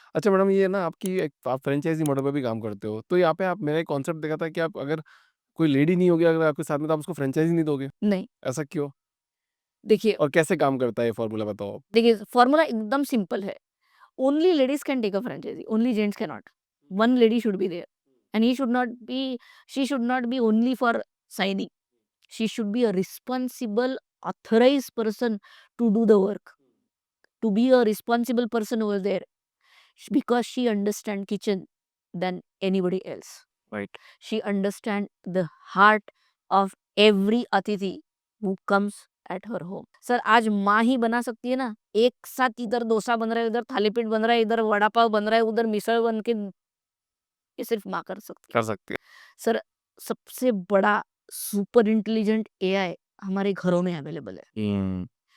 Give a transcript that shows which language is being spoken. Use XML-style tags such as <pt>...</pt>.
<hi>अच्छा मैडम ये ना आपकी एक आप फ्रैंचाइज़ी मॉडल पे भी काम करते हो, तो यहाँ पे आप मैंने एक कॉन्सेप्ट देखा था कि आप अगर कोई लेडी नहीं होगी अगर आपके साथ में तो आप उसको फ्रैंचाइज़ी नहीं दोगे, नहीं, ऐसा क्यों? देखिए और कैसे काम करता है ये फ़ॉर्मूला बताओ आप? देखिए फॉर्मूला एकदम सिंपल है।</hi> <en>Only ladies can take a franchise, only gents can not. One lady should be there and she should not be only for signing. She should be a responsible, authorized person to do the work, to be a responsible person over there because she understand kitchen than anybody else. Right. She understand the heart of every atithi who comes at her home.</en> <hi>Sir आज माँ ही बना सकती है ना, एक साथ इधर डोसा बन रहा है, उधर थालीपीठ बन रहा है, इधर वड़ा पाव बन रहा है, उधर मिसळ बन के ये सिर्फ माँ कर सकती है। कर सकते हैं। सर सबसे बड़ा सुपर इंटेलिजेंट एआई हमारे घरों में अवेलेबल है। हुँ।</hi>